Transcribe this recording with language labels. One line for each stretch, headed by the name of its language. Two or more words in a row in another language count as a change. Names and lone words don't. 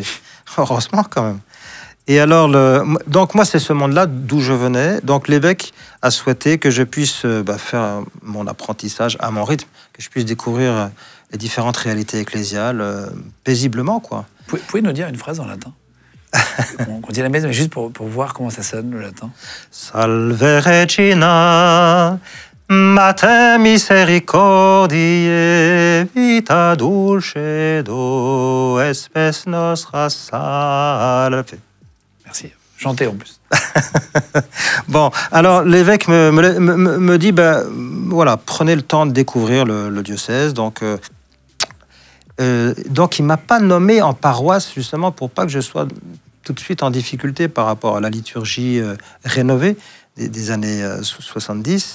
French: Heureusement quand même. Et alors, donc moi, c'est ce monde-là d'où je venais. Donc l'évêque a souhaité que je puisse faire mon apprentissage à mon rythme, que je puisse découvrir les différentes réalités ecclésiales paisiblement, quoi. Vous pouvez nous dire une phrase en latin ? On dit la messe, mais juste pour voir comment ça sonne, le latin.
Latin: Salve Regina, Mater misericordiae, vita dulcedo, espes nostra salve.
French: Merci. Chantez en plus. Bon, alors l'évêque me dit, voilà, prenez le temps de découvrir le diocèse. Donc il ne m'a pas nommé en paroisse, justement, pour pas que je sois tout de suite en difficulté par rapport à la liturgie rénovée des années 70.